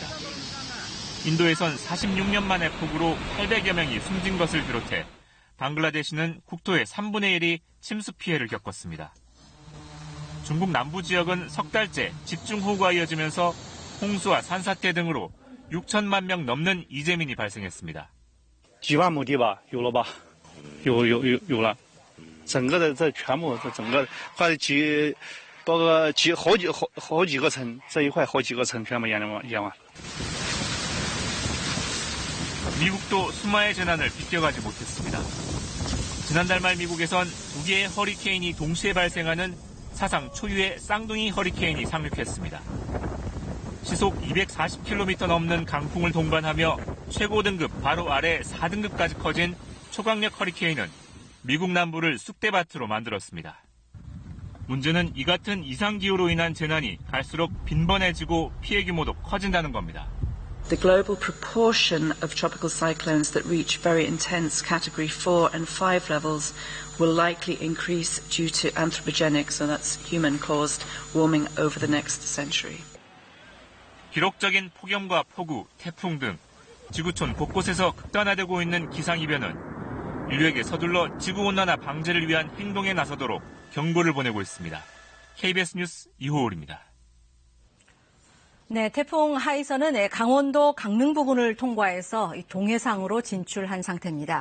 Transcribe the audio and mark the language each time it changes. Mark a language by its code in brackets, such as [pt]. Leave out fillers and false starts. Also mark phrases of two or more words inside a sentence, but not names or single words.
[ko] 인도에선 46년 만에 폭우로 800여 명이 숨진 것을 비롯해 방글라데시는 국토의 3분의 1이 침수 피해를 겪었습니다. 중국 남부 지역은 석 달째 집중호우가 이어지면서 홍수와 산사태 등으로 6천만 명 넘는 이재민이 발생했습니다. [zh] 几万亩地吧，有了吧？有了，整个的这全部这整个快包括好几个村，这一块好几个村全部淹完。 [ko] 미국도 수마의 재난을 비껴가지 못했습니다. 지난달 말 미국에선 2개의 허리케인이 동시에 발생하는 사상 초유의 쌍둥이 허리케인이 상륙했습니다. 시속 240km 넘는 강풍을 동반하며 최고 등급 바로 아래 4등급까지 커진 초강력 허리케인은 미국 남부를 쑥대밭으로 만들었습니다. 문제는 이 같은 이상기후로 인한 재난이 갈수록 빈번해지고 피해 규모도 커진다는 겁니다. [en] The global proportion of tropical cyclones that reach very intense Category 4 and 5 levels will likely increase due to anthropogenic, so that's human-caused, warming over the next century. [ko] 기록적인 폭염과 폭우, 태풍 등 지구촌 곳곳에서 극단화되고 있는 기상이변은 인류에게 서둘러 지구온난화 방제를 위한 행동에 나서도록 경고를 보내고 있습니다. KBS 뉴스 이호울입니다. 네, 태풍 하이선은 강원도 강릉 부근을 통과해서 동해상으로 진출한 상태입니다.